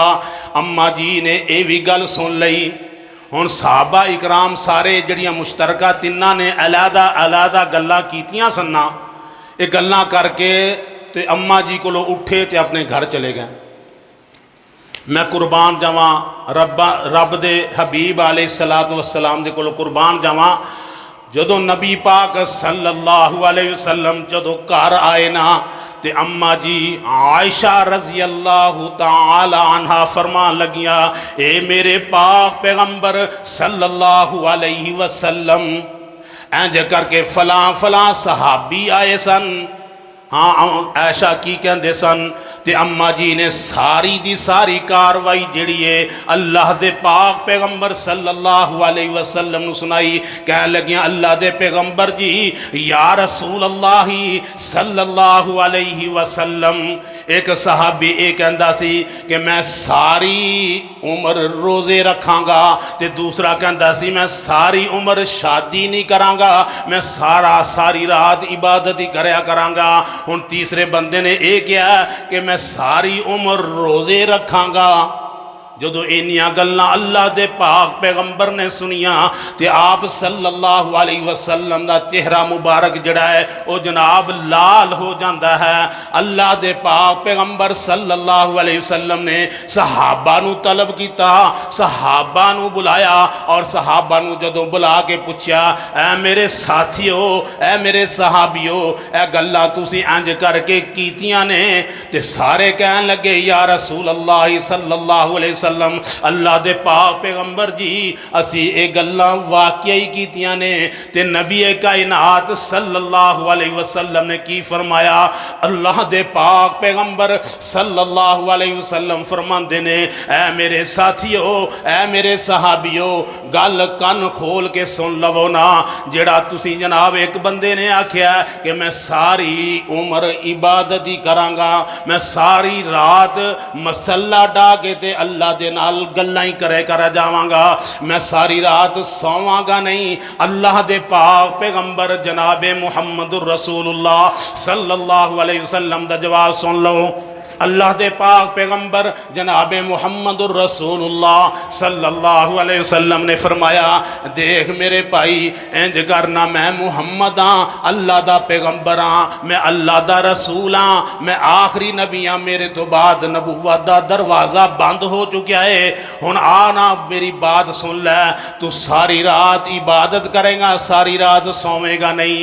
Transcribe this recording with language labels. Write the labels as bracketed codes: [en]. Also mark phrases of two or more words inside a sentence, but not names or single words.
[pa] امّاں جی نے یہ بھی گل سن لئی۔ ہن صحابہ اکرام سارے جیہڑیاں مشترکہ تِنّاں نے علیحدہ علیحدہ گلاں کیتیاں سَنّاں، یہ گلاں کر کے تے امّاں جی کولوں اٹھے تے اپنے گھر چلے گئے. میں قربان جاواں رب دے حبیب [ar] عليه الصلاة والسلام [pa] دے کولوں قربان جاواں. جدوں نبی پاک [ar] صلى الله عليه وسلم [pa] جدوں گھر آئے نا تے امّاں جی عائشہ [ar] رضي الله تعالى عنها [pa] فرمان لگیاں، اے میرے پاک پیغمبر [ar] صلى الله عليه وسلم, [pa] اینج کر کے فلاں فلاں صحابی آئے سن. ہاں عائشہ کی کہندے سن تے امّاں جی نے ساری دی ساری کارروائی جیہڑی اے اللہ دے پاک پیغمبر [ar] صلى الله عليه وسلم [pa] نوں سنائی. کہن لگیاں اللہ دے پیغمبر جی, [ar] يا رسول الله صلى الله عليه وسلم, [pa] اک صحابی یہ کہندا سی کہ میں ساری عمر روزے رکھاں گا، تے دوسرا کہندا سی میں ساری عمر شادی نہیں کراں گا، میں ساری رات عبادت ہی کریا کراں گا. ہن تیسرے بندے نے یہ کہا کہ میں ساری عمر روزے رکھاں گا. جدوں اینیاں گلاں اللہ دے پاک پیغمبر نے سنیاں تے آپ [ar] صلى الله عليه وسلم [pa] دا چہرہ مبارک جیہڑا اے وہ جناب لال ہو جاندا اے. اللہ دے پاک پیغمبر [ar] صلى الله عليه وسلم [pa] نے صحابہ نوں طلب کیا، صحابہ نوں بلایا اور صحابہ نوں جدوں بلا کے پچھیا، اے میرے ساتھیو، اے میرے صحابیو، اے گلاں تسیں اینج کر کے کیتیاں نے? تے سارے کہن لگے, [ar] يا رسول الله صلى الله عليه وسلم, [pa] اللہ دے پاک پیغمبر جی اسیں یہ گلاں واقعی ہی کیتیاں نے. تے نبی کائنات [ar] صلى الله عليه وسلم [pa] نے کی فرمایا? اللہ دے پاک پیغمبر [ar] صلى الله عليه وسلم [pa] فرماندے نے، اے میرے ساتھیو، اے میرے صحابیو، گل کن کھول کے سن لوو نا. جیہڑا تسیں جناب اک بندے نے آکھیا کہ میں ساری عمر عبادت ہی کراں گا، میں ساری رات مصلّہ ڈا کے تے اللہ دے نال گلاں ہی کرے کر جاواں گا، میں ساری رات سوواں گا نہیں. اللہ دے پاک پیغمبر جنابِ [ar] محمد رسول الله صلى الله عليه وسلم [pa] دا جواب سن لو. اللہ دے پاک پیغمبر جنابِ [ar] محمد رسول الله صلى الله عليه وسلم [pa] نے فرمایا، ویکھ میرے بھائی، اینج کرنا، میں محمد ہاں، اللہ دا پیغمبر ہاں، میں اللہ دا رسول ہاں، میں آخری نبی ہاں، میرے توں بعد نبوت دا دروازہ بند ہو چکا اے. ہن آ نا میری بات سن لے، توں ساری رات عبادت کرے گا، ساری رات سووے گا نہیں.